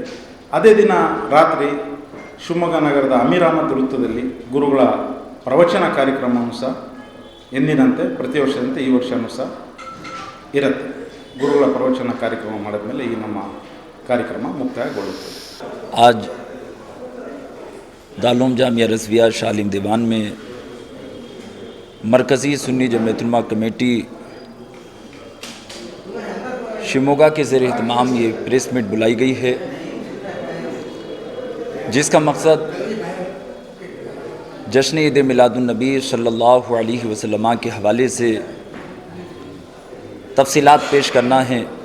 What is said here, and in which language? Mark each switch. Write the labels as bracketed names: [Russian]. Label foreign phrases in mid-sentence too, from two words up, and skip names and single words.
[Kannada] ಅದೇ ದಿನ ರಾತ್ರಿ ಶಿವಮೊಗ್ಗ ನಗರದ ಅಮೀರ್ ಅಹಮದ್ ವೃತ್ತದಲ್ಲಿ ಗುರುಗಳ ಪ್ರವಚನ ಕಾರ್ಯಕ್ರಮವೂ ಸಹ ಎಂದಿನಂತೆ ಪ್ರತಿ ವರ್ಷದಂತೆ ಈ ವರ್ಷವೂ ಸಹ ಇರುತ್ತೆ. ಗುರುಗಳ ಪ್ರವಚನ ಕಾರ್ಯಕ್ರಮ ಮಾಡಿದ ಮೇಲೆ ಈ ನಮ್ಮ ಕಾರ್ಯಕ್ರಮ ಮುಕ್ತಾಯಗೊಳ್ಳುತ್ತದೆ. [Hindi] आज दारूल जामिया रज़विया शालीम दीवान में मरकज़ी सुन्नी जमीयतुल उलमा कमेटी शिमोगा के ज़ेर एहतमाम ये [English] press meet [Hindi] बुलाई गई है, जिसका मकसद जश्न ईद मिलादुन्नबी [Arabic] صلى الله عليه وسلم [Hindi] के हवाले से तफसीलात पेश करना है।